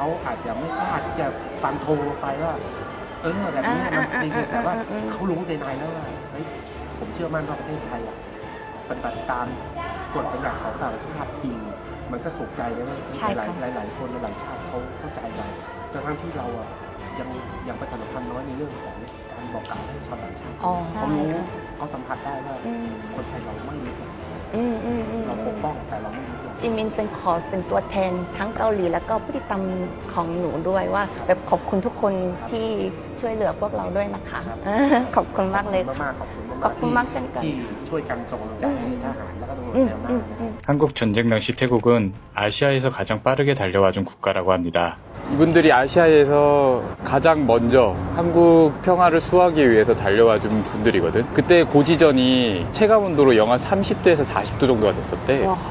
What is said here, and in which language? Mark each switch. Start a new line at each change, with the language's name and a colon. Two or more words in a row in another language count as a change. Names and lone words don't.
Thai: อาจจะไม่กล้าที่จะฟันธงไปว่าแบบนี้มันดีแต่ว่าเขารู้ในแล้วว่าเฮ้ยผมเชื่อมั่นว่าประเทศไทยปฏิบัติตามกฎบัญญัติของสหประชาชาติจริงมันก็สุขใจเลยว่าหลายคนหลายชาติเขาเข้าใจเราแต่ทั้งที่เรายังประชาสัมพันธ์น้อยในเรื่องของการบอกกล่าวให้ชาวต่างชาติเขารู้เขาสัมผัสได้ว่าคนไทยเราไม่รู้เราปกป้องแต่เราไม่รู้ จิมินเป็นตัวแทนทั้งเกาหลีแล้วก็พฤติกรรมของหนูด้วยว่าแบบขอบคุณทุกคนที่ช่วยเหลือพวกเราด้วยนะคะขอบคุณมากเลยขอบคุณมากเช่นกัน ที่ช่วยกันส่งกำลังใจให้ทหารแล้วก็ตำรวจแนวหน้า
Korean: 한국 전쟁 당시 태국은 아시아에서 가장 빠르게 달려와준 국가라고 합니다. 이분들이 아시아에서 가장 먼저 한국 평화를 수호하기 위해서 달려와준 분들이거든. 그때 고지전이 체감온도로 영하 30도에서 40도 정도가 됐었대.